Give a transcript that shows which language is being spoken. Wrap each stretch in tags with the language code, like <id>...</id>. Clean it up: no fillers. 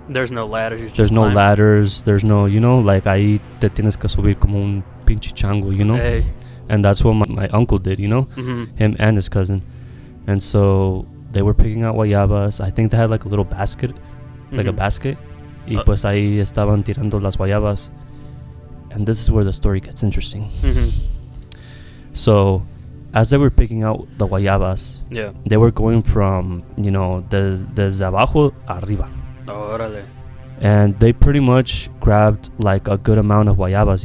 <en>There's no ladders. You just there's no climb. ladders, there's no, like,</en> <es>ahí te tienes que subir como un pinche chango, Hey.</es> <en>And that's what my uncle did, Mm-hmm. him and his cousin. And so they were picking out guayabas. I think they had like a little basket, like a Mhm. basket.</en> <es>Y pues ahí estaban tirando las guayabas.</es> <en>And this is where the story gets interesting. Mm-hmm. So as they were picking out the guayabas, Yeah. they were going from,</en> <es>desde abajo arriba. Órale.</es> <en>And they pretty much grabbed like a good amount of guayabas,</en>